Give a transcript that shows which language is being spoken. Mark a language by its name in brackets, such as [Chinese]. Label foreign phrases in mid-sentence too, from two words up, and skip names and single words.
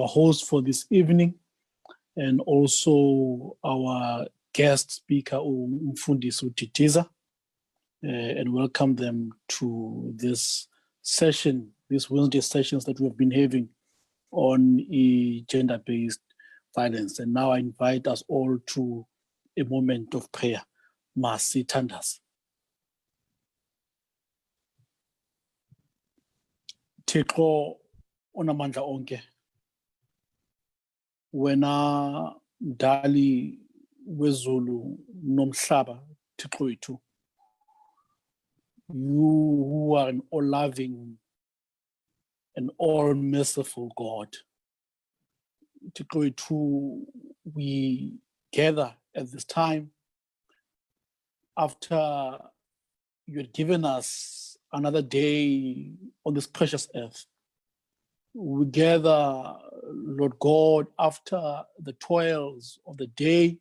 [English] host for this evening and also our guest speaker, Phila Didiza, and welcome them to this session, these Wednesday sessions that we've been having on gender-based violence. And now I invite us all to a moment of prayer. [Xhosa] Masi Tandas. Thixo onamandla onke, wena mdali wezulu nomhlaba, Thixo wethu, [English] you who are an all-loving and all-merciful God. [Xhosa] Thixo wethu, [English] we gather at this time after you had given us another day on this precious earth. We gather, Lord God, after the toils of the day.